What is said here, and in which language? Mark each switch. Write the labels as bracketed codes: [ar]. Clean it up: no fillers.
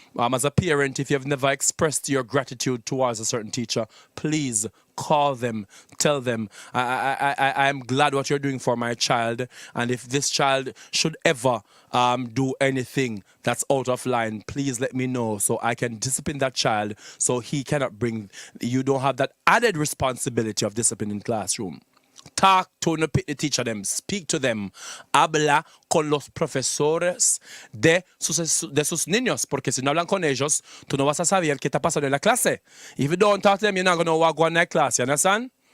[en] As a parent, if you've never expressed your gratitude towards a certain teacher, please call them, tell them, I'm glad what you're doing for my child, and if this child should ever do anything that's out of line, please let me know so I can discipline that child so he cannot you don't have that added responsibility of discipline in classroom. talk to no pick the teacher them, speak to them. [es] Habla con los profesores de sus niños, porque si no hablan con ellos, tú no vas a saber qué está pasando en la clase. [en] If you don't talk to them, you're not going to know what going on in that class, you understand?